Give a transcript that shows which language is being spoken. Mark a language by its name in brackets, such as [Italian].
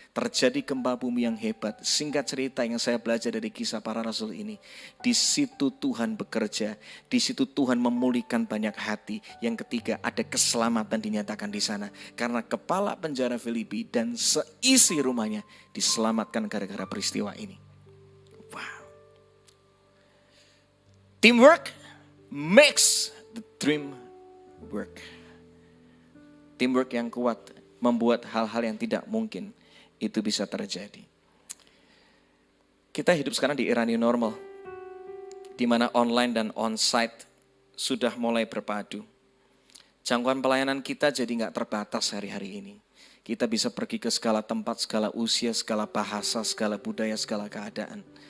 [Indonesian] Terjadi gempa bumi yang hebat. Singkat cerita yang saya belajar dari kisah para rasul ini. Di situ Tuhan bekerja. Di situ Tuhan memulihkan banyak hati. Yang ketiga ada keselamatan dinyatakan di sana. Karena kepala penjara Filipi dan seisi rumahnya diselamatkan gara-gara peristiwa ini. Wow. [English] Teamwork makes the dream work. [Indonesian] Teamwork yang kuat membuat hal-hal yang tidak mungkin itu bisa terjadi. Kita hidup sekarang di era new normal, di mana online dan onsite sudah mulai berpadu. Jangkauan pelayanan kita jadi nggak terbatas hari-hari ini. Kita bisa pergi ke segala tempat, segala usia, segala bahasa, segala budaya, segala keadaan.